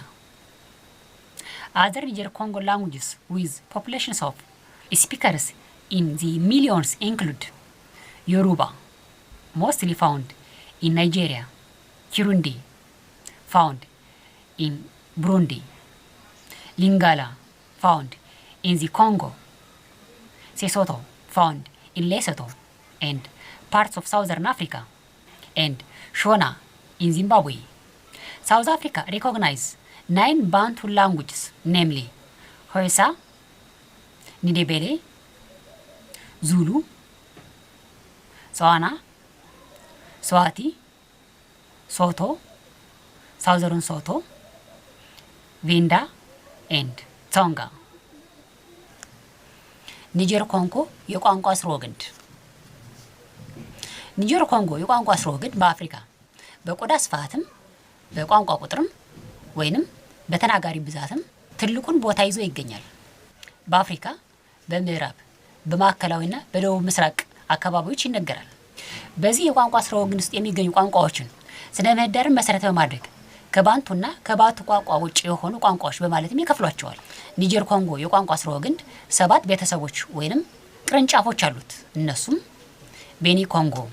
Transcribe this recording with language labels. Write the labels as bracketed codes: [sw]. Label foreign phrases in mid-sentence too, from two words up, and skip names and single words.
[en] Other Niger-Congo languages with populations of speakers in the millions include Yoruba, mostly found in Nigeria, Kirundi, found in Burundi, Lingala, found in the Congo, Sesotho, found in Lesotho and parts of Southern Africa, and Shona in Zimbabwe. South Africa recognizes 9 Bantu languages, namely Xhosa, Ndebele, Zulu, Tswana, Swati, Sotho, Southern Sotho, Venda, and Tsonga. [am] ኒጀር ኮንጎ የቋንቋ ስርወ ግንድ። ኒጀር ኮንጎ የቋንቋ ስርወ ግንድ በአፍሪካ በቆዳ ስፋትም በቋንቋ ቁጥርም ወይንም በተናጋሪ ብዛትም ትልቁን ቦታ ይዞ ይገኛል። በአፍሪካ በምዕራብ በማዕከላዊና በደቡብ ምስራቅ አካባቢዎች ይነገራል። በዚህ የቋንቋ ስርወ ግንድ ውስጥ የሚገኙ ቋንቋዎችን ስነ ምህዳርን መሰረት በማድረግ ከባንቱና ከባቱ ቋንቋ ውጭ የሆኑ ቋንቋዎች በማለትም ይከፍሏቸዋል። ኒጀር ኮንጎ የቋንቋ ስርወ ግንድ 7 ቤተሰቦች ወይንም ቅርንጫፎች አሉት። እነሱም ቤኒ ኮንጎ፣